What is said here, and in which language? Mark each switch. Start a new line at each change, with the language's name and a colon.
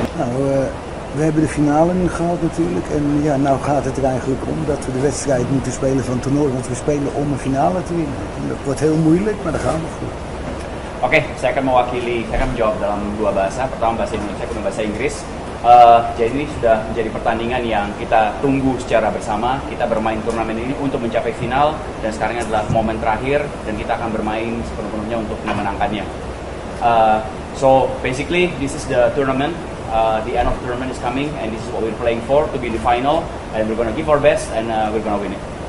Dutch: Nou, we hebben de finale nu gehad natuurlijk en ja, nou gaat het er eigenlijk om dat we de wedstrijd moeten spelen van het toernooi, want we spelen om een finale te winnen. En dat wordt heel moeilijk, maar daar gaan we voor.
Indonesian: Oke, saya akan menjawab dalam dua bahasa. Pertama bahasa Indonesia, kedua bahasa Inggris. Jadi ini sudah menjadi pertandingan yang kita tunggu secara bersama. Kita bermain turnamen ini untuk mencapai final, dan sekarang adalah momen terakhir dan kita akan bermain sepenuh-penuhnya untuk memenangkannya.
English: So basically this is the tournament. The end of the tournament is coming, and this is what we're playing for, to be in the final, and we're gonna give our best, and we're gonna win it.